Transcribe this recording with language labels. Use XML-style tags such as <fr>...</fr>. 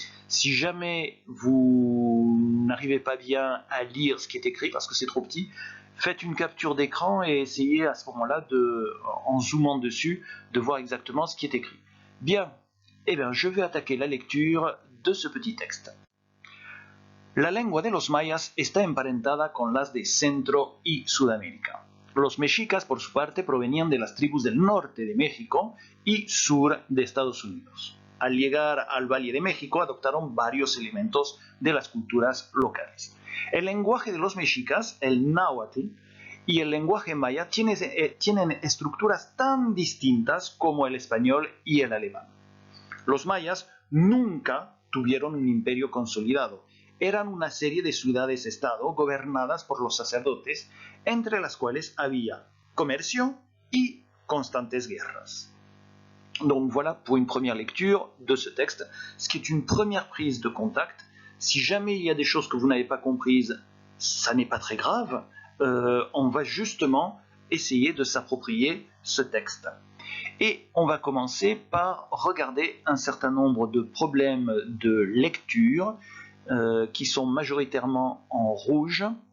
<fr>Si jamais vous n'arrivez pas bien à lire ce qui est écrit parce que c'est trop petit, faites une capture d'écran et essayez à ce moment-là, en zoomant dessus, de voir exactement ce qui est écrit. Bien, je vais attaquer la lecture de ce petit texte.</fr> <es>La lengua de los mayas está emparentada con las de Centro y Sudamérica. Los mexicas, por su parte, provenían de las tribus del norte de México y sur de Estados Unidos. Al llegar al Valle de México, adoptaron varios elementos de las culturas locales. El lenguaje de los mexicas, el náhuatl, y el lenguaje maya tienen estructuras tan distintas como el español y el alemán. Los mayas nunca tuvieron un imperio consolidado. Eran una serie de ciudades-estado gobernadas por los sacerdotes, entre las cuales había comercio y constantes guerras.</es> <fr>Donc voilà pour une première lecture de ce texte, ce qui est une première prise de contact. Si jamais il y a des choses que vous n'avez pas comprises, ça n'est pas très grave. On va justement essayer de s'approprier ce texte. Et on va commencer par regarder un certain nombre de problèmes de lecture qui sont majoritairement en rouge.</fr>